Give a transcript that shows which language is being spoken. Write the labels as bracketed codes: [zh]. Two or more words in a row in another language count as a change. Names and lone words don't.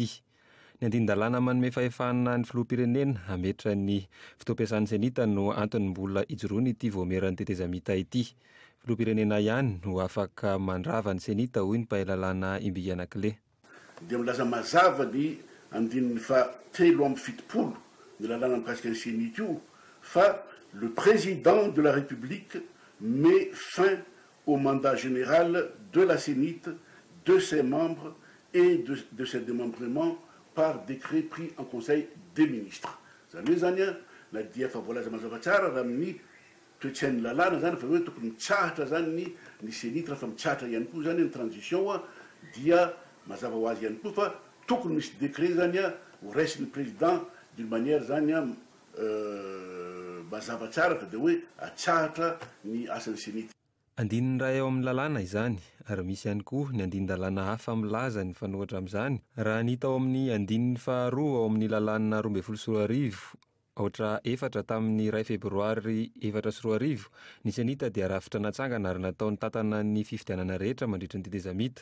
[mg] Ny andin-dalàna manome fahefana ny filoha-pirenena hametra ny fitoam-piasan'ny senita no antony mbola ijoroany ity Vaomera ny tetezamita ity. Filoha-pirenena ihany no afaka mandrava ny senita hoy ny mpahalalana Imby Anakile. Dia milaza mazava ny andininy fa [fr] 370 de la langue en fa le président de la République met fin au mandat général de la Sénite, de ses membres et de ses démembrements par décret pris en Conseil des ministres. [mg] Zany la dia fa voalaza mazava tsara raha amin'ny toetsain'ny lalàna zany fa hoe tokony mitsahatra zany ny Sénite raha fa mitsahatra ihany koa zany ny transition dia mazava ho azy ihany koa fa tokony misy décret zany ho raisin'ny [fr] président d'une manière [mg] zany mazava tsara fa dia hoe atsahatra ny asan'ny senita. Andininy raha eo amin'ny lalàna izany ary misy ihany koa ny andinin-dalàna hafa milaza ny fanohatra amin'izany. Raha ny hita ao amin'ny andininy faharoa ao amin'ny lalàna 24 aotra 4 tamin'ny 2 febroary 2024 ny senita dia rafitra natsangana ary nataony tantana ny fifidianana rehetra mandritra ny tetezamita.